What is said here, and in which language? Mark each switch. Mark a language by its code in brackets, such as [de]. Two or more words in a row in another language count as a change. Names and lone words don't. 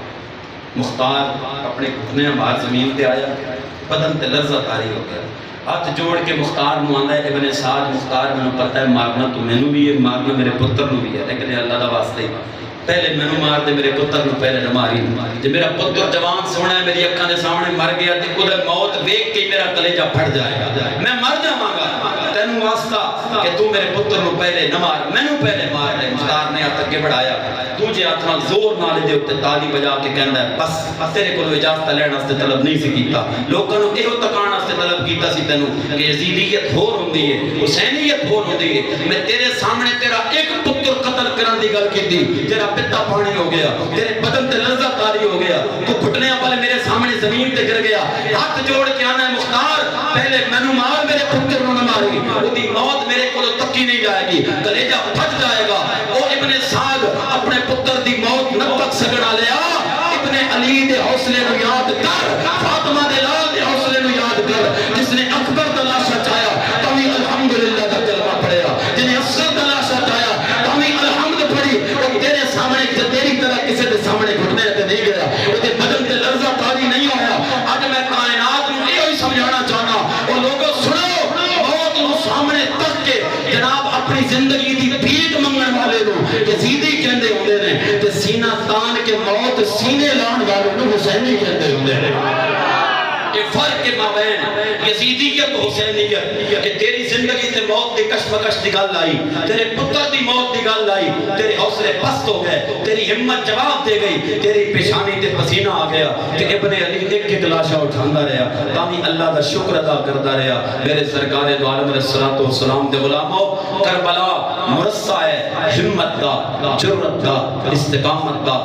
[pa] مختار اپنے گھٹنے باہر زمین تے آیا، بدن تے لرزہ طاری ہو گیا، ہاتھ جوڑ کے مختار نو آندا ہے ابن سعد مختار میں پتہ ہے مارنا تو میں نو بھی ہے، مارنا میرے پتر نو بھی ہے، لیکن اللہ دا واسطے پہلے میں نو مار دے، میرے پتر نو پہلے نہ ماری۔ جب میرا پتر جوان سونا ہے میری اکھاں دے سامنے مر گیا تے اودے موت ویکھ کے میرا کلیجہ پھٹ جائے گا، میں مر جاواں گا، تینوں واسطہ کہ تو میرے پتر نو پہلے نہ مار، میں نو پہلے مار دے۔ مختار نے ہاتھ اگے بڑھایا، دوجے ہاتھ نال زور نال دے اوتے تالی بجا کے کہندا ہے بس تیرے کولوں اجازت لین واسطے طلب نہیں سی کیتا، لوکاں نو ایہو تکان واسطے طلب کیتا سی تینوں کہ یزیدیت ہور ہوندی ہے، حسینیت ہور ہوندی ہے۔ میں تیرے سامنے تیرا ایک پتر قتل کرن دی گل کیتی، تیرا پتا پانی ہو گیا، تیرے بدن تے لرزہ طاری ہو گیا، تو گھٹنے والے میرے سامنے زمین تے گر گیا، ہاتھ جوڑ کے آنا ہے مختار پہلے مینوں مار، میرے پتر نو نہ ماری، اودی موت میرے کولوں تکی نہیں جائے گی، کلیجہ پھٹ جائے گا۔ او ابن سعد اپنے پتر دی موت نہ تک سکنا لیا، ابن علی دے حوصلے نو یاد کر، فاطمہ دے لال دے حوصلے نو یاد کر، جس نے اکبر دا لاشا چایا تمی الحمدللہ دا کلمہ پڑھیا، جنہیں افسر دا لاشا چایا تمی الحمد پڑھی، اور تیرے سامنے تیری طرح کسی دے سامنے گھٹنے تے نہیں گیا، وہ دے بدن تے لرزہ طاری نہیں ہویا۔ آج میں کائنات نو یہ ہی سمجھانا چاہنا، وہ لوگوں سنو، موت نو سامنے تک کے جناب اپنی زندگی دی بھیٹ منگن والے نو یزیدی کہندے ہوندے نے، تے سینہ تان کے موت سینے لان والے نو حسینی کہندے ہوندے نے۔ یہ فرق کے مابین یزیدیت حسینیت کہ تیری زندگی تے موت دی کشمکش دی گل آئی، تیرے پتر دی موت دی گل آئی، تیرے حوصلے پست ہو گئے، تیری ہمت جواب دے گئی، تیری پیشانی تے پسینہ آ گیا کہ ابن علی ایک ایک لاشا اٹھاندا رہا، تاکہ اللہ دا شکر ادا کردا رہا۔ میرے سرکار دو عالم [ar] علیہ السلام [pa] دے غلاموں، کربلا مرصع ہے ہمت دا، جرت دا، استقامت دا۔